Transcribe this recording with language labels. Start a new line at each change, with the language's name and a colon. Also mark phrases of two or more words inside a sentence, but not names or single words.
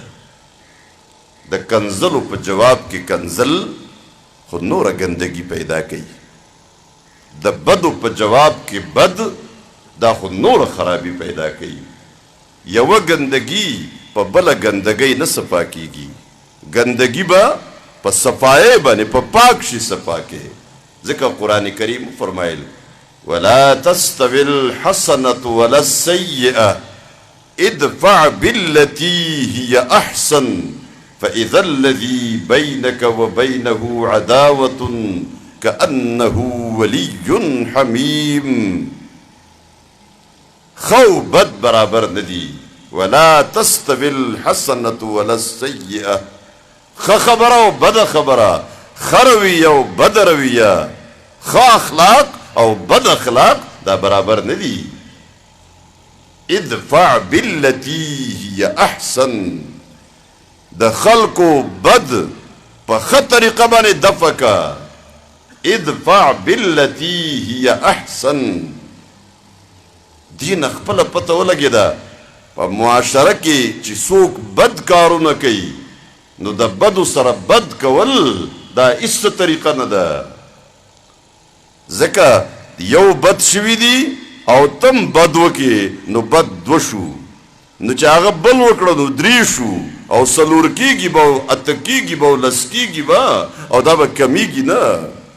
Pashto: د کنزلو په جواب کې کنزل خو نوره ګندګي پیدا کوي، د بدو په جواب کې بد دا خو نوره خرابي پیدا کوي. یوه ګندګي په بله ګندګۍ نه صفا کیږي، ګندګي به په صفایۍ باندې په پاک شي صفا کې. ځکه قرآن کریم فرمایل
Arabic: ولا تستوي الحسنة ولا السیئة ادفع بالتي هي أحسن فإذا الذي بينك وبينه عداوة كأنه ولي حميم.
Pashto: خو بد برابر ندی.
Arabic: ولا تستوي الحسنة ولا السيئة.
Pashto: خبره او بد خبره، خروی او بد رویه، خ اخلاق او بد اخلاق دا برابر ندی.
Arabic: ادفع بالتي هي احسن.
Pashto: د خلقو بد په ښه طریقه باندې دفع کا.
Arabic: ادفع بالتي هي احسن.
Pashto: دین خپله پته ولګېده په معاشره کې چې څوک بد کارونه کوي نو د بدو سره بد کول دا هیڅ طریقه نه ده. ځکه یو بد شوي دي او تم بد وکې نو بد دو شو، نو چې هغه بل وکړه نو درې شو او څلور کېږي به او اته کېږي به او لس کېږي به او دا به کمیږي نه.